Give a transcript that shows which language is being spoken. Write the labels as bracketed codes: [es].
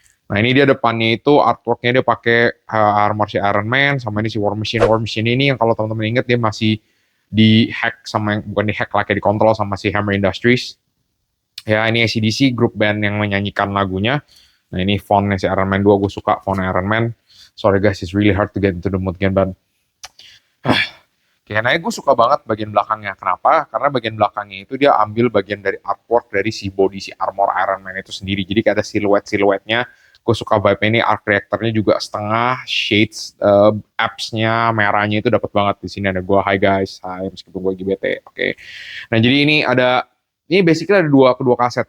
[id] Nah ini dia depannya itu artworknya dia pakai armor si Iron Man sama ini si War Machine ini yang kalau teman-teman ingat dia masih di hack sama yang bukan di hack lah, kayak dikontrol sama si Hammer Industries. Ya ini AC/DC grup band yang menyanyikan lagunya. Nah ini fontnya si Iron Man 2, gue suka font Iron Man. [en] Sorry guys, it's really hard to get into the mood again, but [id] kayaknya gue suka banget bagian belakangnya. Kenapa? Karena bagian belakangnya itu dia ambil bagian dari artwork dari si body, si armor Iron Man itu sendiri. Jadi kayak ada siluet-siluetnya. Gue suka vibe ini, art reactornya juga setengah, shades, apps-nya, merahnya itu dapat banget. Di sini ada gue, [en] hi guys, hi, [id] meskipun gue GBT, oke. Nah jadi ini basically ada kedua kaset.